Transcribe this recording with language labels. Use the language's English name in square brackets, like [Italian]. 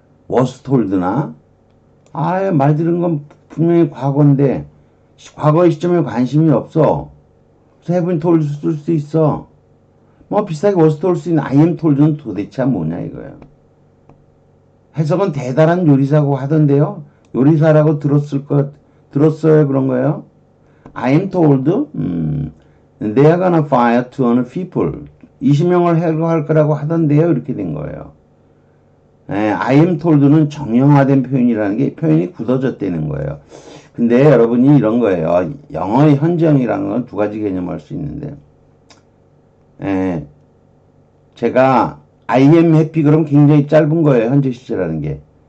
[Korean] was told나 말 들은 건 분명히 과거인데 과거의 시점에 관심이 없어. 그래서 have been told 쓸 수 있어. 뭐 비슷하게 was told 수 있는 I am told는 도대체 뭐냐 이거예요. 해석은 대단한 요리사고 하던데요. 요리사라고 들었어요 그런 거예요. [English] I am told, they are gonna fire 200 people. [Korean] 20명을 해고할 거라고 하던데요. 이렇게 된 거예요. I am told는 정형화된 표현이라는 게 표현이 굳어졌다는 거예요. 근데 여러분이 이런 거예요. 영어의 현재형이라는 건 두 가지 개념을 할 수 있는데, 제가 [English] I am happy [Korean] 그럼 굉장히 짧은 거예요. 현재 시제라는 게.